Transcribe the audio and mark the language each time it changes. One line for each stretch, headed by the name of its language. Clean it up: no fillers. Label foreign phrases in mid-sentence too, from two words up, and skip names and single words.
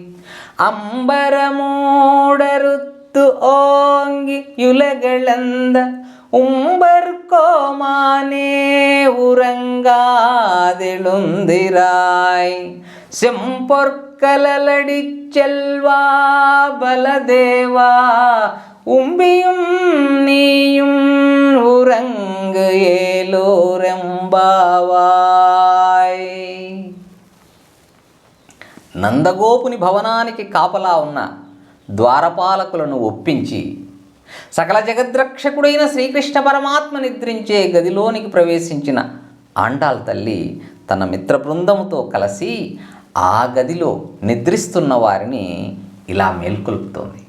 Tamil: அம்பரமோடருத்து ஓங்கி யுலகளந்த உம்பர்கோமானே உறங்காதெழுந்திராய். செம்பொற்கலடிச் செல்வா பலதேவா உம்பியும் நீயும் உறங்கு ஏலோరెంబావాయ్.
Telugu: నందగోపుని భవనానికి కాపలా ఉన్న ద్వారపాలకులను ఒప్పించి సకల జగద్రక్షకుడైన శ్రీకృష్ణ పరమాత్మ నిద్రించే గదిలోనికి ప్రవేశించిన ఆండాళ్ తల్లి తన మిత్ర బృందముతో కలిసి ఆ గదిలో నిద్రిస్తున్న వారిని ఇలా మేల్కొల్పుతోంది.